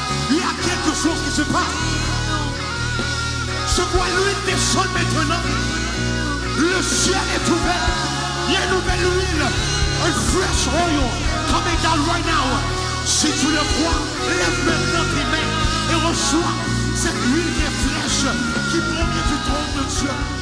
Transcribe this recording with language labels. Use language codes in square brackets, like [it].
[fr] Il y a quelque chose qui se passe. Je vois l'huile descendre maintenant. Le ciel est ouvert. Il y a une nouvelle huile. [en] Un fresh oil coming down right now. [fr] Si tu le crois, lève maintenant tes mains et reçois cette huile qui est fraîche, qui provient du trône de Dieu.